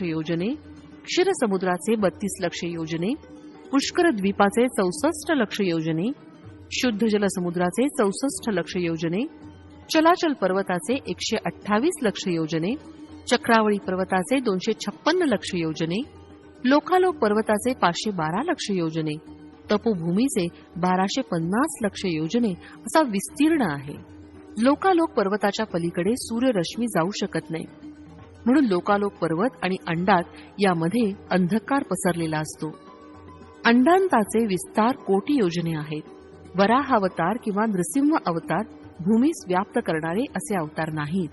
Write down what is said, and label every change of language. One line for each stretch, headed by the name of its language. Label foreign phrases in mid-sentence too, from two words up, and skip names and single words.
Marathi: योजने, क्षीर समुद्राचे 32,00,000 योजने, पुष्कर द्वीपाचे 64,00,000 योजने, शुद्ध जल समुद्राचे 64,00,000 योजने, चलाचल पर्वताचे 128,00,000 योजने, चक्रावळी पर्वताचे 256,00,000 योजने, लोकालोक पर्वताचे 512,00,000 योजने, तपोभूमीचे 1250,00,000 योजने असा विस्तीर्ण आहे. लोकालोक पर्वताच्या पलीकडे सूर्यरश्मी जाऊ शकत नाही, म्हणून लोकालोक पर्वत आणि अंडात यामध्ये अंधकार पसरलेला असतो. अंडांताचे विस्तार कोटी योजने आहेत. वराहावतार किंवा नृसिंह अवतार भूमीस व्याप्त करणारे असे अवतार नाहीत.